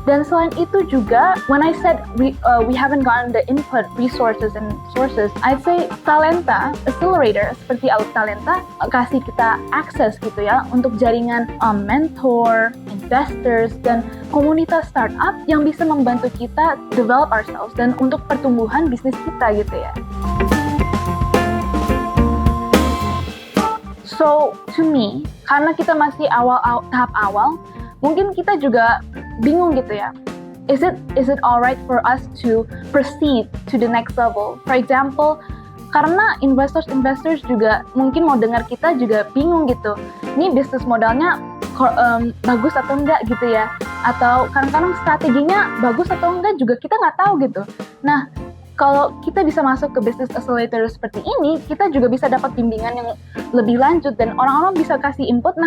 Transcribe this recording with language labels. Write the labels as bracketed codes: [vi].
[id] Dan selain itu juga, [en] when I said we haven't gotten the input, resources and sources, I'd say [id] Talenta Accelerator seperti Alif Talenta kasih kita akses gitu ya untuk jaringan mentor, investors, dan komunitas startup yang bisa membantu kita [en] develop ourselves [id] dan untuk pertumbuhan bisnis kita gitu ya. [en] So, to me, [id] karena kita masih tahap awal, mungkin kita juga bingung gitu ya. [en] Is it alright for us to proceed to the next level? For example, [id] karena investors juga mungkin mau dengar kita juga bingung gitu. Ini bisnis modalnya bagus atau enggak gitu ya? Atau kadang-kadang strateginya bagus atau enggak juga kita nggak tahu gitu. Nah, kalau kita bisa masuk ke business accelerator seperti ini, kita juga bisa dapat bimbingan yang lebih lanjut dan orang-orang bisa kasih input.